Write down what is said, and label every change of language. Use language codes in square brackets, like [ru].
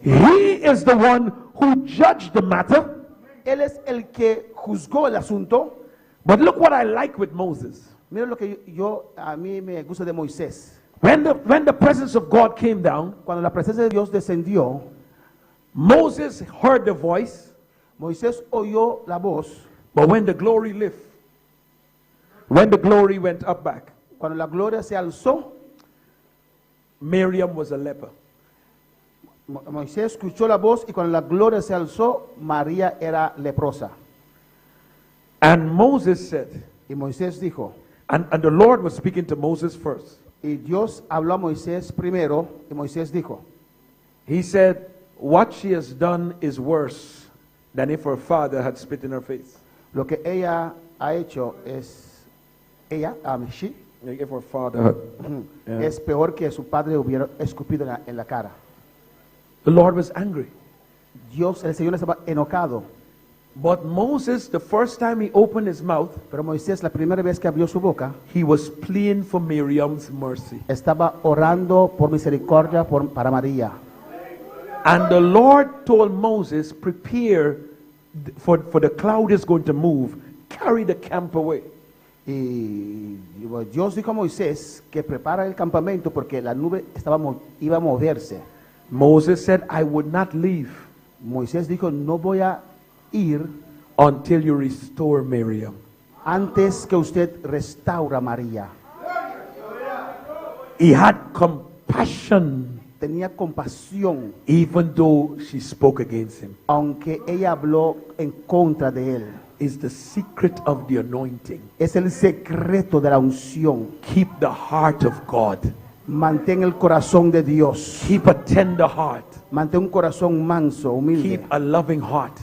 [en] He is the one who judged the matter. [es] Él es el que juzgó el asunto. [en] But look what I like with Moses. [es] Mira lo que a mí me gusta de Moisés. [en] When the presence of God came down, [es] Cuando la presencia de Dios descendió, [en] Moses heard the voice, [es] Moisés oyó la voz. [en] but when the glory left, when the glory went up back, [es] Cuando la gloria se alzó, [en] Miriam was a leper. [es] Moisés escuchó la voz y cuando la gloria se alzó, María era leprosa. [en] And Moses said, [es] Y Moisés dijo, [en] and the Lord was speaking to Moses first. [es] y Dios habló a Moisés primero, y Moisés dijo, [en] He said, what she has done is worse than if her father had spit in her face. [es] lo que ella ha hecho es, she, [en] Like if her father had. Yeah. [es] es peor que su padre hubiera escupido en la cara. [en] The Lord was angry. [es] Dios, el Señor estaba enojado. [en] But Moses, the first time he opened his mouth, [es] Pero Moisés, la primera vez que abrió su boca, [en] he was pleading for Miriam's mercy. [es] estaba orando por misericordia para María. [en] And the Lord told Moses, prepare for the cloud is going to move. Carry the camp away. [es] Y Dios dijo a Moisés que prepara el campamento porque la nube iba a moverse. [en] Moses said, I would not leave [es] Moisés dijo, no voy a ir [en] until you restore Miriam. [es] antes que usted restaura a María. [en] He had compassion [es] Tenía compasión, [en] even though she spoke against him. [es] aunque ella habló en contra de él. [en] Is the secret of the anointing. [es] Es el secreto de la unción. [en] Keep the heart of God. [es] Mantén el corazón de Dios. [en] Keep a tender heart. [es] Mantén un corazón manso, humilde. [en] Keep a loving heart.